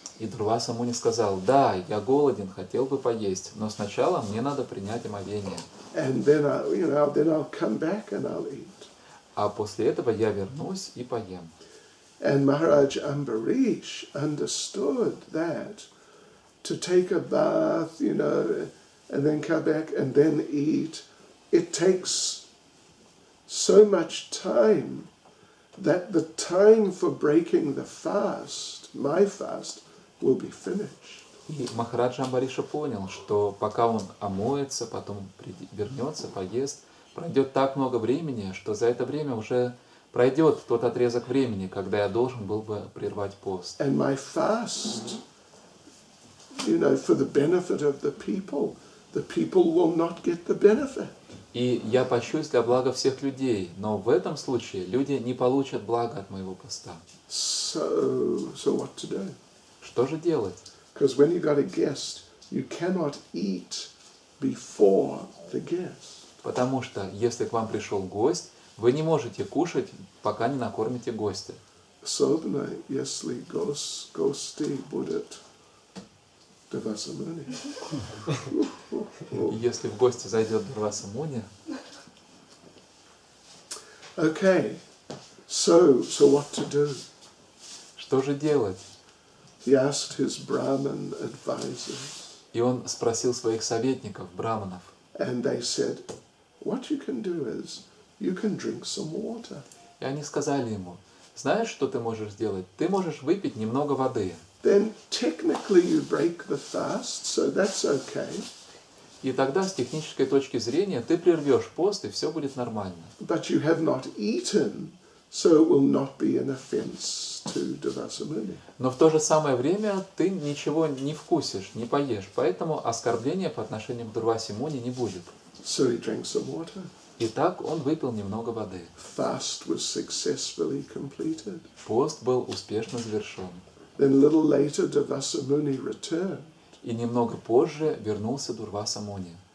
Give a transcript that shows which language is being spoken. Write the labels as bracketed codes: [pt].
[ru] И Дурваса Муни сказал, да, я голоден, хотел бы поесть, но сначала мне надо принять омовение. [en] And then I'll come back and I'll eat. [ru] А после этого я вернусь и поем. [en] And Maharaj Ambarish understood that to take a bath, and then come back and then eat, it takes so much time that the time for breaking the fast, my fast, will be finished. [ru] И Махараджа Амбариша понял, что пока он омоется, потом вернется, поест, пройдет так много времени, что за это время уже пройдет тот отрезок времени, когда я должен был бы прервать пост. [en] And my fast, for the benefit of the people will not get the benefit. [ru] И я пощусь для блага всех людей, но в этом случае люди не получат блага от моего поста. [en] So what to do? [ru] Что же делать? [en] Because when you got a guest, you cannot eat before the guest. [ru] Потому что, если к вам пришел гость, вы не можете кушать, пока не накормите гостя. Особенно, если гости будут Devasa Muni. И если в гости зайдет Дурваса Муни, [en] Okay, so what to do? [ru] что же делать? [en] He asked his Brahmin advisors, [ru] И он спросил своих советников, браманов, [en] and they said, what you can do is, you can drink some water. [ru] и они сказали ему, знаешь, что ты можешь сделать? Ты можешь выпить немного воды. [en] Then technically you break the fast, so that's okay. [ru] И тогда, с технической точки зрения, ты прервешь пост, и все будет нормально. [en] But you have not eaten, so it will not be an offense to Devasa Muni. [ru] Но в то же самое время ты ничего не вкусишь, не поешь, поэтому оскорбления по отношению к Дурвасе Муни не будет. [en] So he drank some water. [ru] И так он выпил немного воды. [en] Fast was successfully completed. [ru] Пост был успешно завершен. [en] Then a little later, Devasa Muni returned. [ru] И немного позже вернулся Дурваса Муни.